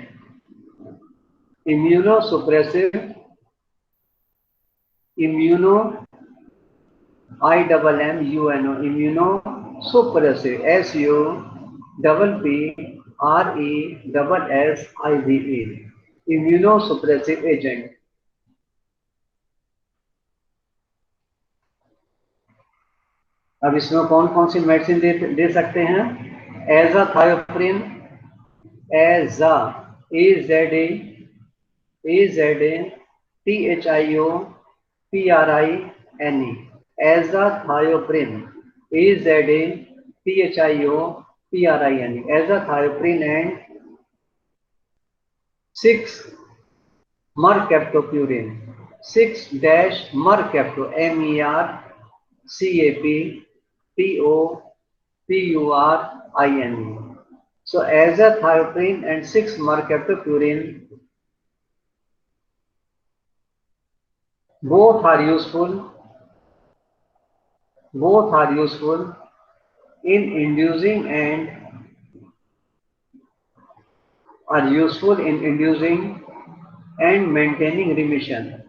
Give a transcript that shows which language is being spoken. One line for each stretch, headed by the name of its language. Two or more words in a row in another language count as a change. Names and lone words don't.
English: Immunosuppressive, immunosuppressive, SUPPRESSIVE, immunosuppressive agent.
Hindi: अब इसमें कौन कौन सी मेडिसिन दे सकते हैं? एजाथायोप्रिन, AZATHIOPRINE,
English: AZATHIOPRINE, azathioprine and 6-mercaptopurine, 6-mercapto, MERCAPTOPURINE. So azathioprine and 6-mercaptopurine both are useful in inducing and maintaining remission.